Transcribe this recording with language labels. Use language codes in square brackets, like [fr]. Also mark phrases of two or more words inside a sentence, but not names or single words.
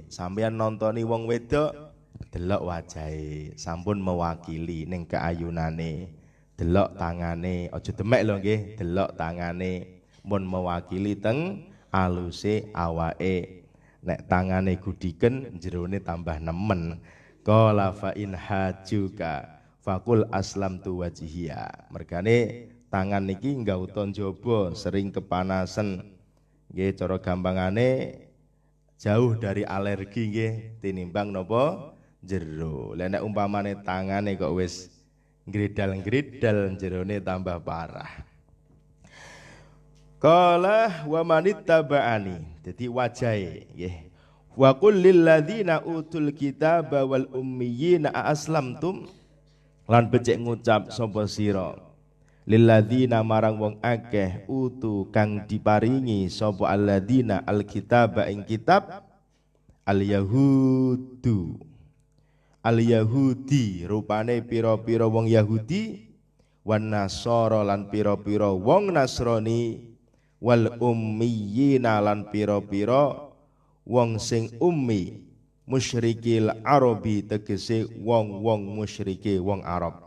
[jv] Sampeyan nontoni wong wedok delok wajahe, sampun mewakili ning keayunane. Delok tangane, aja demek lho nggih, delok tangane. Mun mewakili teng aluse awake. Nek tangane gudiken jerone tambah nemen. [ar] قال فإن حاجوك فقل أسلمت وجهي. [jv] Mergane tangan niki nggauton jaba sering kepanasan. Nggih cara gampangane [id] jauh dari alergi [jv] nggih tinimbang napa jero. Lah nek umpamane tangane kok wis ngridal-ngridal jerone tambah parah. [ar] قال ومن اتبعن. [jv] Dadi wajahe nggih. [ar] وقل للذين أوتوا الكتاب والأميين أأسلمتم. [jv] Lan becik ngucap sapa sira [ar] للذين [jv] marang wong akeh utu kang diparingi sapa [ar] الذين الكتاب [jv] ing kitab [ar] اليهود اليهودي [jv] rupane pira-pira wong Yahudi [ar] والنصارى [jv] lan pira-pira wong Nasrani [ar] والأميين [jv] lan pira-pira wong sing ummi [ar] مشركي العرب [jv] tegese wong-wong musyrike wong Arab.